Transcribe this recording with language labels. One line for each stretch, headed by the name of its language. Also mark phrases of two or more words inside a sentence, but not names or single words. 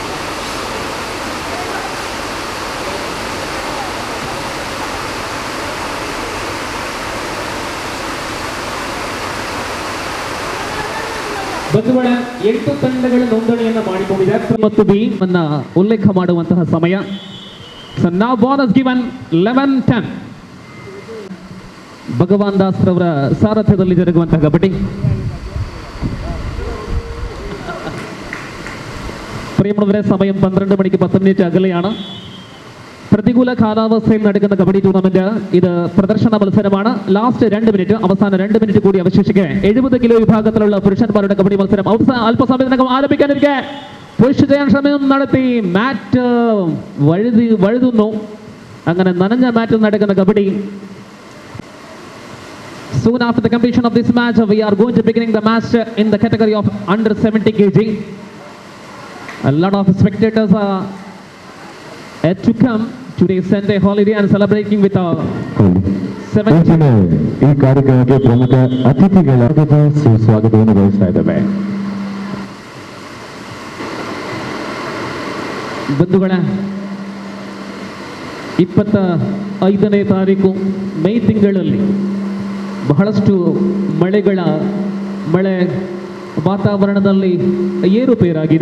Kannada: ಬಂಧುಗಳ 8 ತಂಡಗಳ ನೋಂದಣಿಯನ್ನು ಮಾಡಿಕೊಂಡಿದೆ ಮತ್ತು ಬಿ ಅನ್ನ ಉಲ್ಲೇಖ ಮಾಡುವಂತಹ ಸಮಯ.
English: so now ball given 11-10.
Kannada: ಭಗವಾನ್ ದಾಸ್ ರವರ ಸಾರಥ್ಯದಲ್ಲಿ ಜರುಗುವಂತಹ ಕಬಡ್ಡಿ.
Malayalam: പ്രിയമുള്ളവരെ, സമയം 12 മണിക്ക് 10 മിനിറ്റ് അകലെയാണ്. പ്രതികൂല കാലാവസ്ഥയിൽ നടക്കുന്ന കബഡി ടൂർണമെന്റ് ഇത് പ്രദർശന മത്സരമാണ്.
English: last 2 minute,
Malayalam: അവസാന 2 മിനിറ്റ് കൂടി അവശേഷിക്കെ 70 കിലോ വിഭാഗത്തിലുള്ള പുരുഷന്മാരുടെ കബഡി മത്സരം അല്പസമയത്തിനകം ആരംഭിക്കാനിരിക്കെ പുഷ് ചെയ്യാൻ ശ്രമം നടത്തി മാറ്റ് വഴുതുന്നു. അങ്ങനെ നനഞ്ഞ മാറ്റിൽ നടക്കുന്ന കബഡി.
English: Soon after the completion of this match, we are going to beginning the match in the category of under 70 kg. A lot of spectators are yet to come. Today's Sunday holiday and celebrating with our 70.
Kannada: ಈ ಕಾರ್ಯಕ್ರಮಕ್ಕೆ ಪ್ರಮುಖ ಅತಿಥಿಗಳಾದ ಸುಸ್ವಾಗತವನ್ನು ಬಯಸ್ತಾ ಇದ್ದೇವೆ. ಬಂಧುಗಳ 25ನೇ ತಾರೀಕು ಮೇ ತಿಂಗಳಲ್ಲಿ ಬಹಳಷ್ಟು ಮಳೆ ವಾತಾವರಣದಲ್ಲಿ ಏರುಪೇರಾಗಿದೆ.